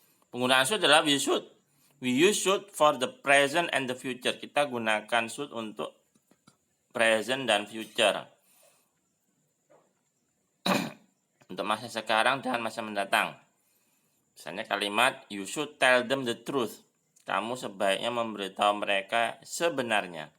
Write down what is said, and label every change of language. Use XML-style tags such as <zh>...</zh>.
<id>Penggunaan should adalah</id> <en>we use should for the present and the future.</en> <id>Kita gunakan should untuk present dan future. Untuk masa sekarang dan masa mendatang. Misalnya kalimat</id> <en>you should tell them the truth.</en> <id>Kamu sebaiknya memberitahu mereka sebenarnya.</id>